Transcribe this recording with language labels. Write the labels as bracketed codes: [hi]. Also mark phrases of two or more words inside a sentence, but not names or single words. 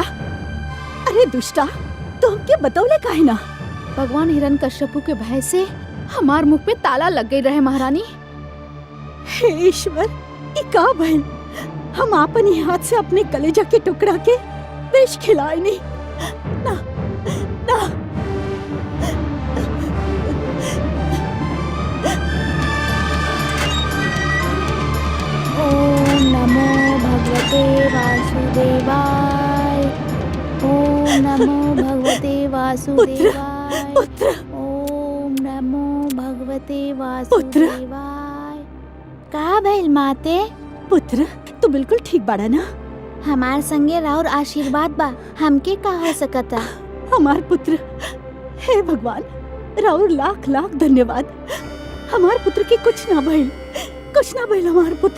[bho] अरे दुष्टा, तो हमके बतौले काहे ना? भगवान हिरण्यकश्यपु के भय से हमार मुख पे ताला लग गई रहे महारानी। हे ईश्वर, ई का भइल? हम अपने हाथ से अपने कलेजा के टुकड़ा के विष खिलाए नहीं। ना ना [sa] ओम नमो भगवते वासुदेवाय। ओम नमो भगवते वासुदेवाय। [bho] पुत्र [sa] ओम नमो भगवते वासुदेवाय। [bho] का भइल माते? पुत्र तू बिल्कुल ठीक बाड़ा ना? हमार संगे राउर आशीर्वाद बा, हमके का हो सकता? हमार पुत्र, हे भगवान राउर लाख लाख धन्यवाद। हमार पुत्र के कुछ ना भइल, कुछ ना भइल हमार पुत्र